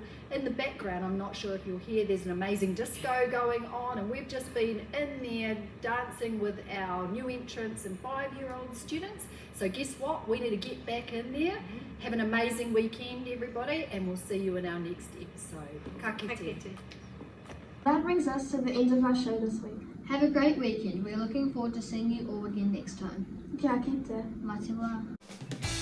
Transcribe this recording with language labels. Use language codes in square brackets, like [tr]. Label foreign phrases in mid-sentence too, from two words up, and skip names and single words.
[en] In the background, I'm not sure if you'll hear, there's an amazing disco going on, and we've just been in there dancing with our new entrants and 5-year-old students. So guess what? We need to get back in there. Have an amazing weekend, everybody, and we'll see you in our next episode. [mi] Ka kite. [en] That brings us to the end of our show this week. Have a great weekend. We're looking forward to seeing you all again next time. [mi] Kia kite. Mā te wā.